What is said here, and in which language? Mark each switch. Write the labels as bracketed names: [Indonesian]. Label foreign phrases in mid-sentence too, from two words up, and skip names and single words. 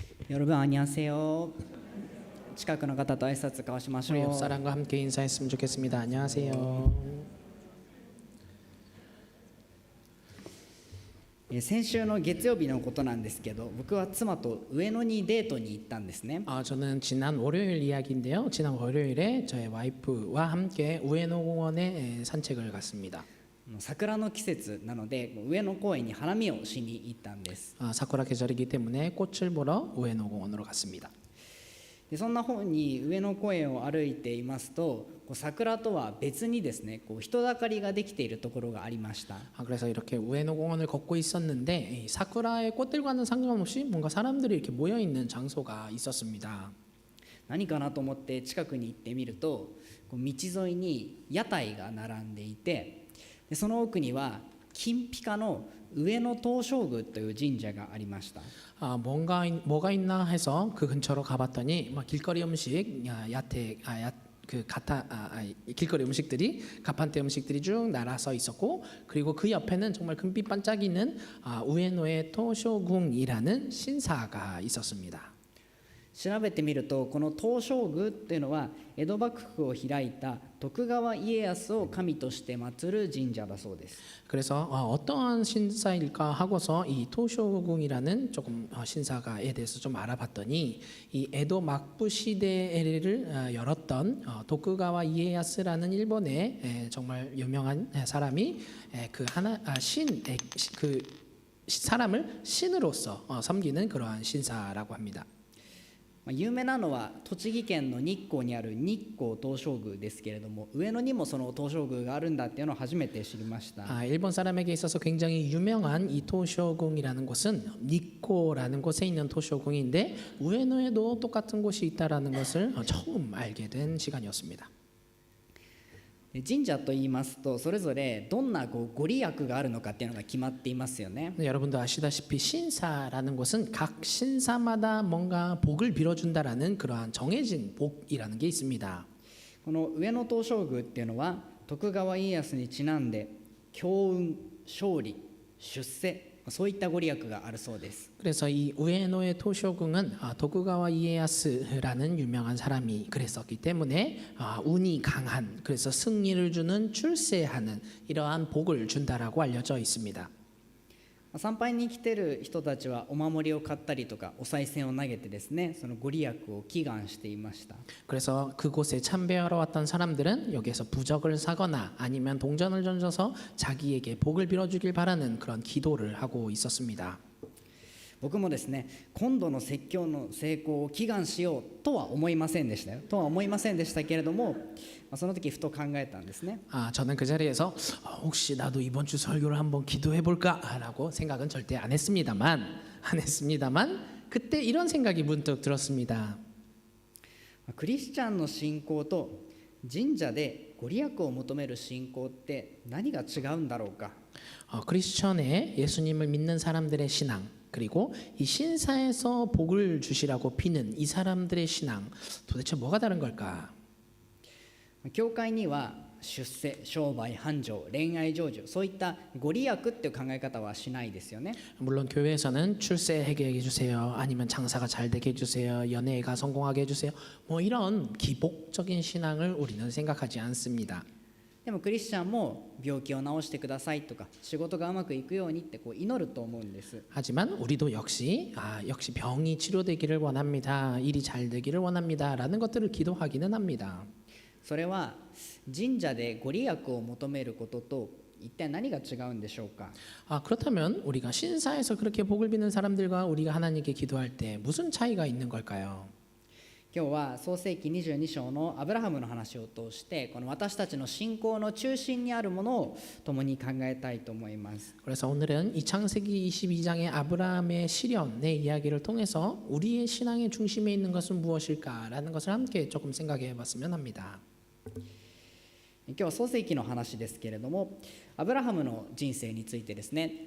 [Korean] 여러분 안녕하세요. [Japanese] 近くの方と挨拶交わしましょ [Korean] 우리 옆 [Japanese] う。 [Korean] 사람과 함께 인사했으면 좋겠습니다. 안녕하세요. [Japanese] 先週の月曜日のことなんですけど、僕は妻と上野にデートに行ったんですね。 [Korean] 저는 지난 월요일 이야기인데요. 지난 월요일에 저의 와이프와 함께 우에노 공원에 산책을 갔습니다. [Japanese] 桜の季節なので上野公園に花見をしに行ったんです。 [Korean] 사쿠라 계절이기 때문에 꽃을 보러 우에노 공원으로 갔습니다. [Japanese] でそんな方に上野公園を歩いていますと、桜とは別にですね、人だかりができているところがありました。 [Korean] 그래서 이렇게 우에노 공원을 걷고 있었는데 이 사쿠라의 꽃들과는 상관없이 뭔가 사람들이 이렇게 모여 있는 장소가 있었습니다. [Japanese] 何かなと思って近くに行ってみると、道沿いに屋台が並んでいて、でその奥には金ピカの上野東照宮という神社がありました。 [Korean] 뭐가 있나 해서 그 근처로 가봤더니 길거리 음식, 길거리 음식들이 가판대 음식들이 쭉 날아서 있었고, 그리고 그 옆에는 정말 금빛 반짝이는 우에노의 토쇼궁이라는 신사가 있었습니다. [Japanese] 調べてみると、この東照宮っていうのは江戸幕府を開いた徳川家康を神として祀る神社だそうです。 [Korean] 그래서 어떠한 신사일까 하고서 이 토쇼궁이라는 조금 신사가에 대해서 좀 알아봤더니 이 에도 막부 시대를 열었던 도쿠가와 이에야스라는 일본의 정말 유명한 사람이 그 사람을 신으로서 섬기는 그러한 신사라고 합니다. [Japanese] 有名なのは栃木県の日光にある日光東照宮ですけれども、上野にもその東照宮があるんだっていうのを初めて知りました。 [Korean] 일본 사람에게 있어서 굉장히 유명한 이 토쇼궁이라는 곳은 니코라는 곳에 있는 토쇼궁인데 우에노에도 똑같은 곳이 있다라는 것을 처음 알게 된 시간이었습니다. [Japanese] 神社と言いますと、それぞれどんなご利益があるのかっていうのが決まっていますよね。 [Korean] 여러분도 아시다시피 신사라는 곳은 각 신사마다 뭔가 복을 빌어준다라는 그러한 정해진 복이라는 게 있습니다. [Japanese] この上野東照宮っていうのは徳川家康にちなんで強運、勝利、出世、そういったご利益があるそうです。 [Korean] 그래서 이 우에노의 토쇼궁은 도쿠가와 이에야스라는 유명한 사람이 그랬었기 때문에 운이 강한, 그래서 승리를 주는, 출세하는 이러한 복을 준다라고 알려져 있습니다. [Japanese] 参拝に来てる人たちはお守りを買ったりとかお賽銭を投げてですね、そのご利益を祈願していました。 [Korean] 그래서 그곳에 참배하러 왔던 사람들은 여기에서 부적을 사거나 아니면 동전을 던져서 자기에게 복을 빌어주길 바라는 그런 기도를 하고 있었습니다. [Japanese] 僕もですね、今度の説教の成功を祈願しようとは思いませんでしたよ。とは思いませんでしたけれども、その時ふと考えたんですね。 [Korean] 저는 그 자리에서 혹시 나도 이번 주 설교를 한번 기도해 볼까라고 생각은 절대 안 했습니다만 그때 이런 생각이 문득 들었습니다. [Japanese] クリスチャンの信仰と神社でご利益を求める信仰って何が違うんだろうか。 [Korean] 크리스천의 예수님을 믿는 사람들의 신앙, 그리고 이 신사에서 복을 주시라고 비는 이 사람들의 신앙, 도대체 뭐가 다른 걸까? [Japanese] 教会には出世、商売、繁盛、恋愛成就、そういったご利益っていう考え方はしないですよね。 [Korean] 물론 교회에서는 출세하게 해주세요, 아니면 장사가 잘 되게 해주세요, 연애가 성공하게 해주세요, 뭐 이런 기복적인 신앙을 우리는 생각하지 않습니다. [Japanese] でもクリスチャンも病気を治してくださいとか仕事がうまくいくようにって祈ると思うんです。 [Korean] 하지만 우리도 역시 병이 치료되기를 원합니다, 일이 잘 되기를 원합니다라는 것들을 기도하기는 합니다. [Japanese] それは神社でご利益を求めることと一体何が違うんでしょうか。 [Korean] 그렇다면 우리가 신사에서 그렇게 복을 비는 사람들과 우리가 하나님께 기도할 때 무슨 차이가 있는 걸까요? [Japanese] 今日は創世記22章のアブラハムの話を通して、この私たちの信仰の中心にあるものを共に考えたいと思います。 [Korean] 그래서 오늘은 이 창세기 22장의 아브라함의 시련의 이야기를 통해서 우리의 신앙의 중심에 있는 것은 무엇일까라는 것을 함께 조금 생각해 봤으면 합니다. [Japanese] 今日は創世記の話ですけれども、アブラハムの人生についてですね。